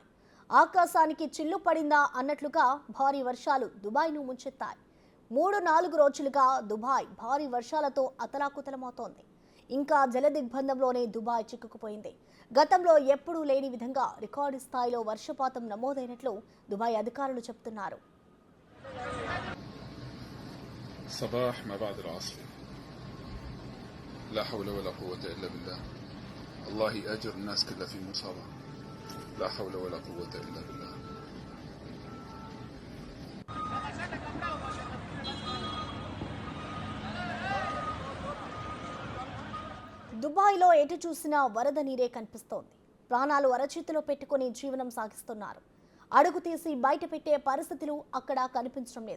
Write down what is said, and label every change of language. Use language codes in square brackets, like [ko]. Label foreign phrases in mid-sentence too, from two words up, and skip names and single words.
[te] ఆకాశానికి చిల్లు పడిందా అన్నట్లుగా భారీ వర్షాలు దుబాయ్ను ముంచెత్తాయి. 3-4 రోజులుగా దుబాయ్ భారీ వర్షాలతో అతలాకుతలమవుతోంది. ఇంకా జలదిగ్బంధంలోనే దుబాయ్ చిక్కుకుపోయింది. గతంలో ఎప్పుడూ లేని విధంగా రికార్డు స్థాయిలో వర్షపాతం నమోదైనట్లు దుబాయ్ అధికారులు చెబుతున్నారు. [ar] صباح ما بعد العصر لا حول ولا قوة إلا بالله الله يأجر الناس كلها في مصابة لا حول ولا قوة إلا بالله. [te] దుబాయ్లో ఎటు చూసినా వరద నీరే కనిపిస్తోంది. ప్రాణాలు అరచేతిలో పెట్టుకుని జీవనం సాగిస్తున్నారు. అడుగు తీసి బయట పెట్టే పరిస్థితులు అక్కడ కనిపించడం లేదు.